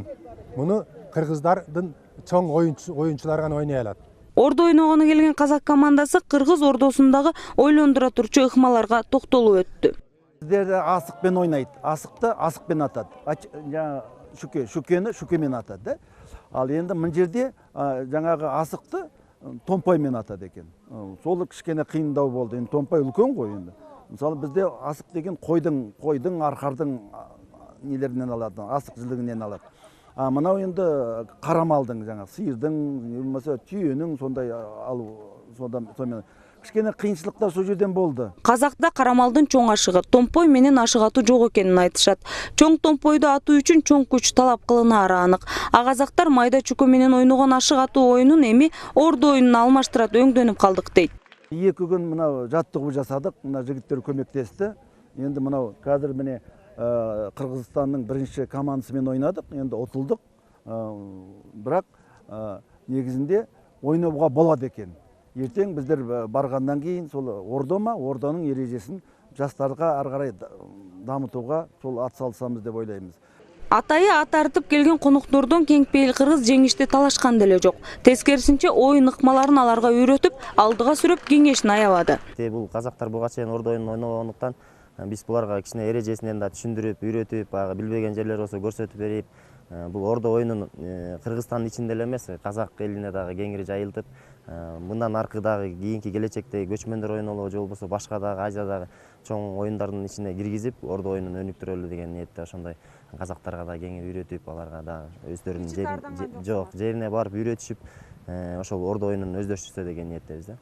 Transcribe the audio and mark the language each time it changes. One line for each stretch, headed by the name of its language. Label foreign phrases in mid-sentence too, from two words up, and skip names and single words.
Kyrgyz: Муну кыргыздардын чоң оюнчулары гана ойной алат. Ордо ойногону келген казак командасы Кыргыз Ордосундагы ойлондура турчу ыкмаларга токтолуп өттү. Сиздерде асыкпен ойнайт. Асыкты асыкпен атат. Шүкени шүкемен атат, да?
Kazakh: Ал енді мына жерде жаңағы асықты томпаймен атады екен. Сол кішкене қиындау болды. Енді томпай үлкен ғой енді. Мысалы бізде асық деген қойдың, арқардың нелерінен алады, асық жілігінен алады. Мынау енді қарамалдың, жаңағы сиырдың, немесе түйенің сондай алу, сонымен кішкене кыйынчылыктар сол жерден болды.
Kyrgyz: Казакта карамалдын чоң ашыгы, томпой менен ашык атуу жок экенин айтышат. Чоң томпойду атуу үчүн чоң күч талап кылынаары анык. А казактар майда чүкө менен ойногон ашык атуу оюнун эми Ордо оюнуна алмаштырат, өңдөнүп калдык дейт. 2 күн мынау жаттыгуу жасадык, мына жигиттер көмөктөстү.
Kazakh: Енді мынау қазір міне Кыргызстандын биринчи командасымен ойнадык, енді отулдук.
Kyrgyz: Бирок негизинде ойноого болот экен.
Kazakh: Ертең біздер барғандан кейін сол Ордонун ережесін жастарға ары қарай дамытуға сол атсалысамыз деп ойлаймыз.
Kyrgyz: Атайы ат артып келген коноктордон кеңпейил кыргыз жеңишти талашкан деле жок. Тескерисинче ойын ыкмаларын аларга үйрөтүп, алдыга сүрөп кеңешин аябады. Бул казактар буга чейин Ордо оюнун ойногондуктан биз буларга кичине эрежесинен да түшүндүрүп, үйрөтүп, билбеген жерлер болсо көрсөтүп берип, бул Ордо оюнун Кыргызстандын ичинде эле эмес, казак элине дагы кеңири жайылтып, мындан аркы дагы кийинки келечекте көчмөндөр ойнолобу же болбосо башка дагы Азиядагы чоң оюндардын ичине киргизип, Ордо оюнун өнүктүрөлү деген ниетте ошондой казактарга да кеңири үйрөтүп, аларга да өздөрүнүн жерине барып үйрөтүшүп, ошол Ордо оюнун өздөштүрсө деген ниеттебиз да.